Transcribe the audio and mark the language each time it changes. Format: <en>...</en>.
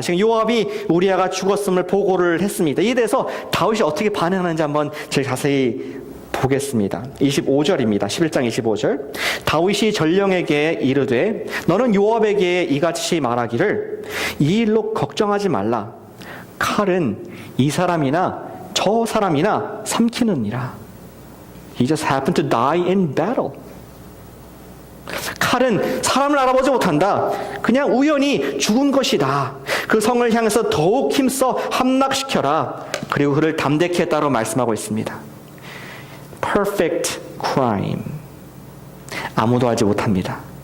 <ko>지금 요압이 우리아가 죽었음을 보고를 했습니다. 이에 대해서 다윗이 어떻게 반응하는지 한번 제일 자세히 보겠습니다. 25절입니다. 11장 25절. 다윗이 전령에게 이르되 너는 요압에게 이같이 말하기를 이 일로 걱정하지 말라. 칼은 이 사람이나 저 사람이나 삼키느니라.</ko> <en>He just happened to die in battle.</en> <ko>칼은 사람을 알아보지 못한다. 그냥 우연히 죽은 것이다. 그 성을 향해서 더욱 힘써 함락시켜라. 그리고 그를 담대케 했다고 말씀하고 있습니다.</ko> <en>Perfect crime.</en> <ko>아무도 하지 못합니다.</ko>